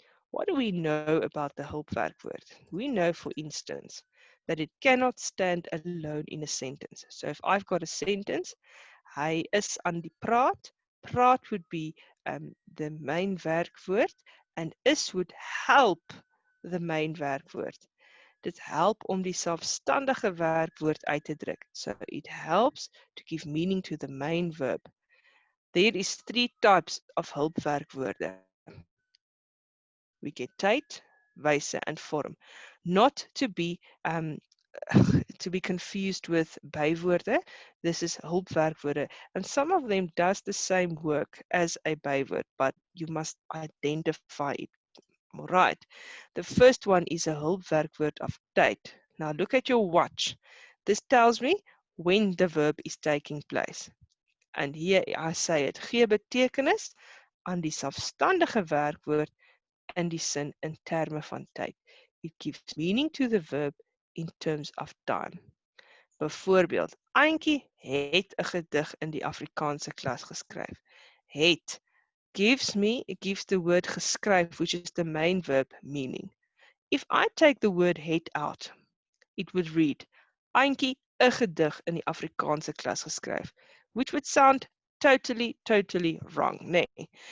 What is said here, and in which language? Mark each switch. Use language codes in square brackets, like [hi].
[en] What do we know about the hulpwerkwoord? We know, for instance, that it cannot stand alone in a sentence. So if I've got a sentence, [af] hy is aan die praat. [en] Praat would be the main werkwoord, and is would help the main werkwoord. [af] Dit help om die selfstandige werkwoord uit te druk. [en] So it helps to give meaning to the main verb. There is 3 types of hulpwerkwoorde. We get tyd, wyse, and vorm. Not to be to be confused with bywoorde. This is hulpwerkwoorde, and some of them does the same work as a byword, but you must identify it. All right. The first one is a hulpwerkwoord of tyd. Now look at your watch. This tells me when the verb is taking place. And here I say it, [af] gee betekenis aan die selfstandige werkwoord in die sin in terme van tyd. [en] It gives meaning to the verb in terms of time. [af] Byvoorbeeld, Auntie het 'n gedig in die Afrikaanse klas geskryf. [en] Het gives the word geskryf, which is the main verb, meaning. If I take the word het out, it would read, [af] Auntie 'n gedig in die Afrikaanse klas geskryf, [en] which would sound totally wrong, nee.